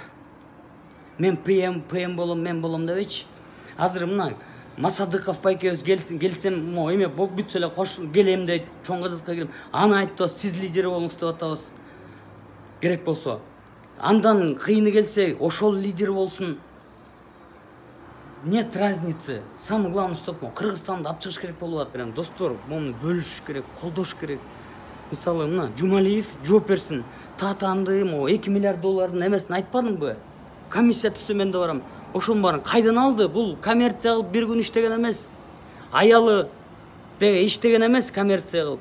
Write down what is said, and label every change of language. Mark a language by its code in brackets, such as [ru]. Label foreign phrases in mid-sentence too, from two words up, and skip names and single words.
[ky] Мен ПМ болом дебейчи. Азыр мына Масадыков байкебиз келсем, эме бок бүтсө эле келем дейт, чоң казатка келем. Аны айтып, сиз лидер болуңуз деп атабыз. Керек болсо. Андан кыйыны келсе, ошол лидер болсун. [ru] Нет разницы. Самое главное, чтобы [ky] Кыргызстанды алып чыгыш керек болуп атат. Достор, муну бөлүш керек, колдош керек. Мисалы, мына Жумалиев жооп берсин. Татанды, 2 миллиард доллардын эмесин айтпадымбы? Комиссия түзсө мен да барам. Ошонун баарын кайдан алды? Бул коммерция кылып бир күн иштеген эмес. Аялы деге иштеген эмес, коммерция кылып.